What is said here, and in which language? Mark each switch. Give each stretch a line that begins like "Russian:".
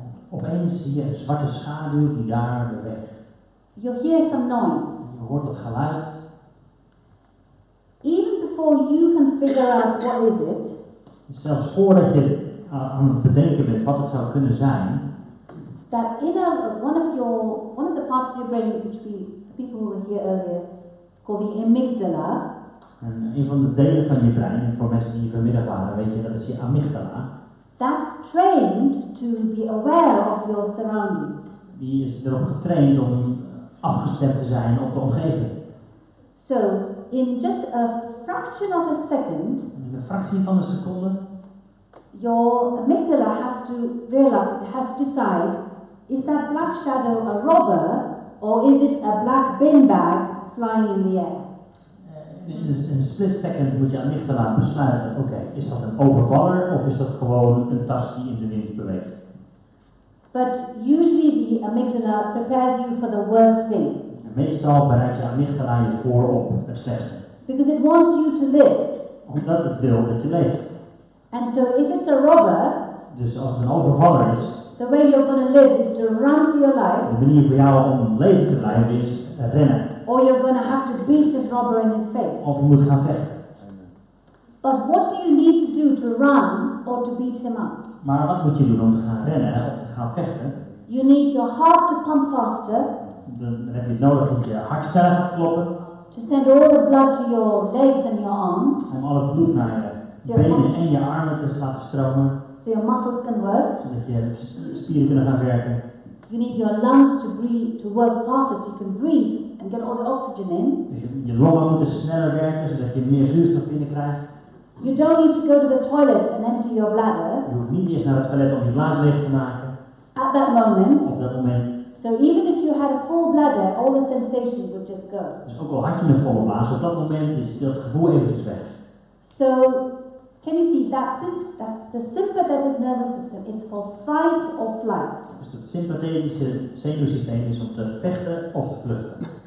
Dutch: Opeens zie je een zwarte schaduw die daar beweegt.
English: You hear some noise.
Dutch: Je hoort wat geluid.
English: Even before you can figure out what is it,
Dutch: Zelfs voordat je aan het bedenken bent wat het zou kunnen zijn,
English: that one of the parts of your brain, which people who were here earlier, called the amygdala.
Dutch: en een van de delen van je brein, voor mensen die hier vanmiddag waren, weet je, dat is je amygdala.
English: That's trained to be aware of your surroundings.
Dutch: Die is erop getraind om afgestemd te zijn op de omgeving.
English: So, in just a fraction of a second,
Dutch: In een fractie van een seconde
English: your amygdala has to decide, is that black shadow a robber or is it a black bin bag flying in the air?
Dutch: in een split second moet je amygdala besluiten, oké, is dat een overvaller of is dat gewoon een tas die in de wind beweegt?
English: But usually the amygdala prepares you for the worst thing.
Dutch: En meestal bereidt je amygdala je voor op het slechtste.
English: Because it wants you to live.
Dutch: Omdat het wil dat je leeft.
English: And so if it's a robber,
Dutch: Dus als het een overvaller is,
English: the way you're going to live is to run for your life,
Dutch: de manier voor jou om leven te blijven is rennen.
English: or you're going to have to beat this robber in his face.
Dutch: Of je moet gaan vechten.
English: But what do you need to do to run or to beat him up?
Dutch: Maar wat moet je doen om te gaan rennen of te gaan vechten?
English: You need your heart to pump faster,
Dutch: Dan heb je het nodig dat je hart sneller gaat kloppen.
English: to send all the blood to your legs and your arms,
Dutch: Om al het bloed naar je benen en je armen te laten stromen.
English: so your muscles can work.
Dutch: Zodat je spieren kunnen gaan werken.
English: You need your lungs to work faster so you can breathe and get all the oxygen in.
Dutch: Dus je longen moeten sneller werken zodat je meer zuurstof binnenkrijgt.
English: You don't need to go to the toilet and empty your bladder
Dutch: Je hoeft niet eerst naar het toilet om je blaas leeg te maken.
English: at that moment.
Dutch: Op dat moment.
English: So even if you had a full bladder, all the sensations would just go.
Dutch: Dus ook al had je een volle blaas, op dat moment is dat gevoel eventjes weg.
English: So Can you see that's the sympathetic nervous system is for fight or flight.
Dutch: Dus het sympathetische zenuwsysteem is om te vechten of te vluchten.